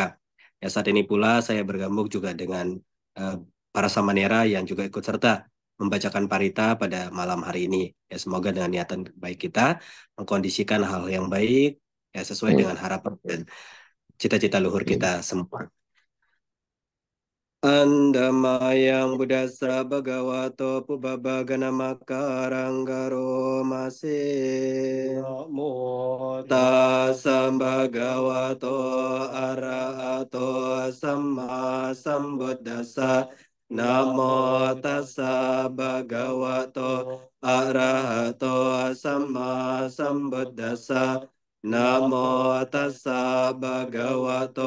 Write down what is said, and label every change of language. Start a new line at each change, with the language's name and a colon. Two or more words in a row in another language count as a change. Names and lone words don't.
Indonesian: Ya saat ini pula saya bergabung juga dengan para samanera yang juga ikut serta membacakan parita pada malam hari ini. Ya semoga dengan niatan baik kita mengkondisikan hal yang baik ya sesuai dengan harapan dan cita-cita luhur kita semua.
Pali: Andamayang Buddhasa Bhagavato Pubbabagana Makaranggaro Mase Namo Tassa Bhagavato Arahato Samma Sambuddhassa Namo Tassa Bhagavato Arahato Samma Sambuddhassa Namo Tassa Bhagavato